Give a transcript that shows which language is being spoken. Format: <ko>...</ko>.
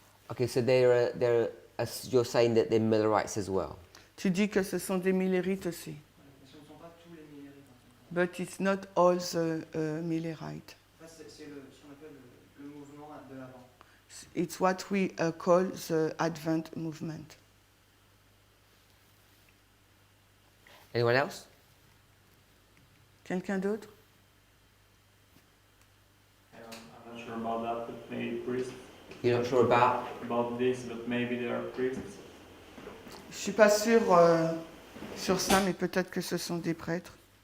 <en>Okay, so you're saying that they're Millerites as well.</en> <fr>Tu dis que ce sont des Millerites aussi. Mais ce ne sont pas tous les Millérites. En fait.</fr> <en>But it's not all the Millerites.</en> <fr>En fait, c'est ce qu'on appelle le mouvement de l'avant.</fr> <en>It's what we call the Advent movement. Anyone else?</en> <fr>Quelqu'un d'autre?</fr> <en>I'm not sure about that, but maybe priests. You're not sure About this, but maybe they are priests.</en> <fr>Je suis pas sûre sur ça, mais peut-être que ce sont des prêtres.</fr>